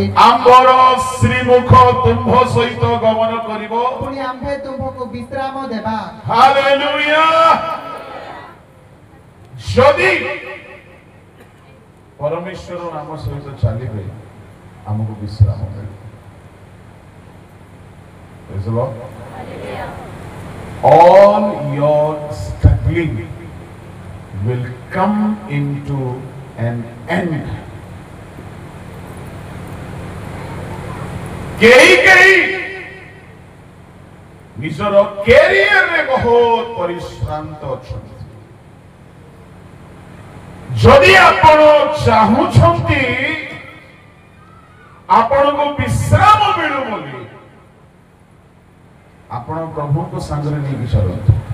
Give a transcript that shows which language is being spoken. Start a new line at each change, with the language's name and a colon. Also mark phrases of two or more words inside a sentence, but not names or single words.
Odia: ଆମ୍ଭର ଶ୍ରୀମୁଖ ତୁମ୍ଭ ସହିତ ଗମନ କରିବ, ପୁଣି ଆମ୍ଭେ ତୁମ୍ଭକୁ ବିଶ୍ରାମ ଦେବା। ହାଲେଲୁୟା। ଯଦି ପରମେଶ୍ୱର ଆମ ସହିତ ଚାଲିବେ, ଆମକୁ ବିଶ୍ରାମ ମିଳିବ।
English: All your struggling will come into an end.
Odia: କେହି ନିଜର କ୍ୟାରିୟରରେ ବହୁତ ପରିଶ୍ରାନ୍ତ ଅଛନ୍ତି। ଯଦି ଆପଣ ଚାହୁଁଛନ୍ତି ଆପଣଙ୍କୁ ବିଶ୍ରାମ ମିଳୁ ବୋଲି, ଆପଣ ପ୍ରଭୁଙ୍କ ସାଙ୍ଗରେ ନେଇକି ଚାଲନ୍ତୁ।